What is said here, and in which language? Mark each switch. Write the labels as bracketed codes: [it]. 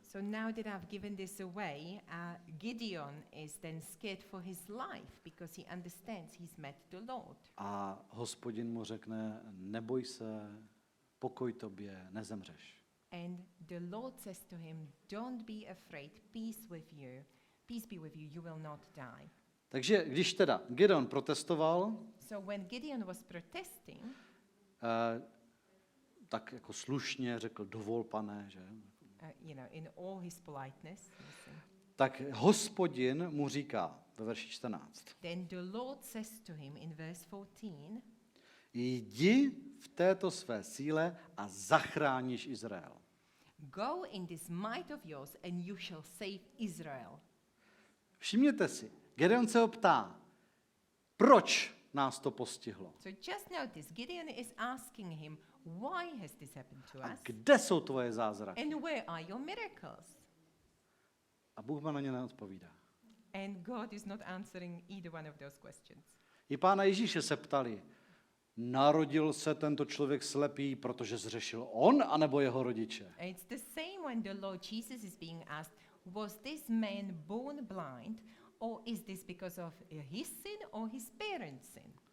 [en] So now that I've given this away, Gideon is then scared for his life because he understands he's met the Lord. [cs] A Hospodin mu řekne, neboj se, pokoj tobě, nezemřeš. [en] And the Lord says to him, don't be afraid, peace be with you, you will not die. [cs] Takže když teda Gedeon protestoval, [en] So when Gideon was protesting, [cs] tak jako slušně řekl, dovol, pane, že? [en] in all his politeness, listen, [cs] Tak Hospodin mu říká ve verši 14. [en] then the Lord says to him in verse 14, [cs] Jdi v této své síle a zachráníš Izrael. [en] go in this might of yours and you shall save Israel. [cs] Všimněte si, Gedeon se ho ptá, proč nás to postihlo? [en] So just notice, Gideon is asking him, why has this happened to [cs] A [en] us? [cs] kde jsou tvoje zázraky? [en] And where are your miracles? [cs] A Bůh mu na ně neodpovídá. [en] And God is not answering either one of those questions. [cs] I Pána Ježíše se ptali, narodil se tento člověk slepý, protože zřešil on, anebo jeho rodiče? [en] And it's the same when the Lord Jesus is being asked, was this man born blind, or is this because of his sin or his parents' sin?